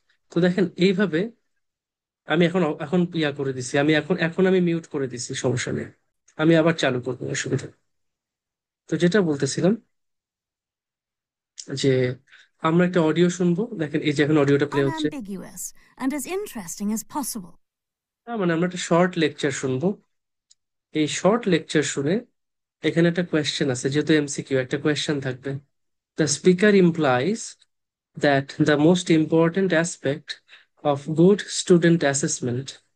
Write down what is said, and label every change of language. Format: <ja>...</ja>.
<bn>তো দেখেন এইভাবে, আমি এখন এখন ইয়া করে দিছি, আমি এখন এখন আমি মিউট করে দিছি, সমস্যা নেই। আমি আবার চালু করবো, অসুবিধা নেই। তো যেটা বলতেছিলাম, যে আমরা একটা অডিও শুনবো, দেখেন এই যে এখন অডিওটা প্লে হচ্ছে।</bn> <en>Unambiguous and as interesting as possible.</en> <bn>তার মানে আমরা একটা শর্ট লেকচার শুনবো। এই শর্ট লেকচার শুনে এখানে একটা কোয়েশ্চেন আছে, যেহেতু এমসিকিউ একটা কোয়েশ্চেন থাকবে।</bn> <en>The speaker implies that the most important aspect of good student assessment.</en>